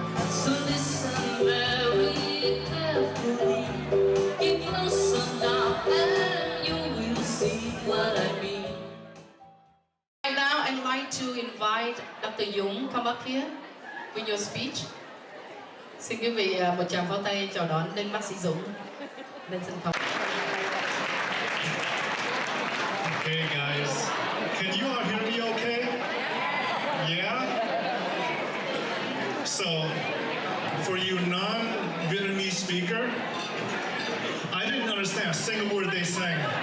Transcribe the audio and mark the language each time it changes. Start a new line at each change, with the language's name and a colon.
English: So listen very carefully. Get closer now and you will see what I mean. Right now, I'd like to invite Dr. Dũng come up here with your speech.
Vietnamese: Xin quý vị một tràng pháo tay chào đón đến bác sĩ Dũng lên sân khấu.
English: Hey guys, can you all hear me okay? Yeah? So, for you non-Vietnamese speaker, I didn't understand a single word they sang.